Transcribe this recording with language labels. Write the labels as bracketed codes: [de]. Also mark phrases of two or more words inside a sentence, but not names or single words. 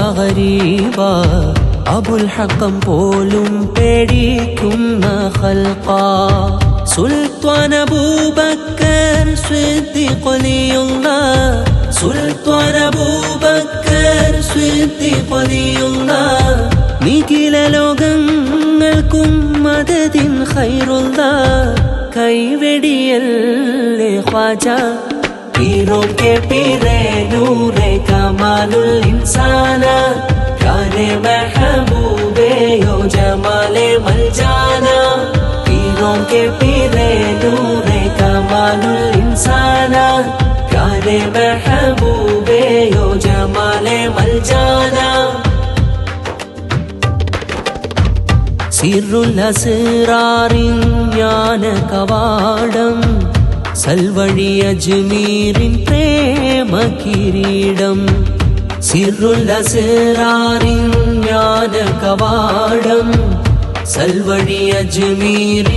[ml] ഗരീബ അബുൽ ഹക്കം പോലും പേടിക്കുന്ന ഖൽഖ സുൽത്താൻ അബൂബക്കർ സിദ്ദീഖ് വലിയുള്ളാഹ് സുൽത്താൻ അബൂബക്കർ സിദ്ദീഖ് വലിയുള്ളാഹ് നിഖില ലോകങ്ങൾക്കും മദദിൻ ഖൈറുള്ളാഹ് കൈവെടിയല്ലേ ഖ്വാജ [ur] پیروں کے پیرے نورے کمالل انسانا پیارے محبوبے یو جمالے ملجانا پیروں کے پیرے نورے کمالل انسانا پیارے محبوبے یو جمالے ملجانا [ml] സിറുൽ അസ്റാറിൻ ജ്ഞാന കവാടം സൽവഴി അജ്മീരിൻ പ്രേമ കിരീടം സിറുൽ അസ്റാറിൻ ജ്ഞാന കവാടം സൽവഴി അജ്മീരിൻ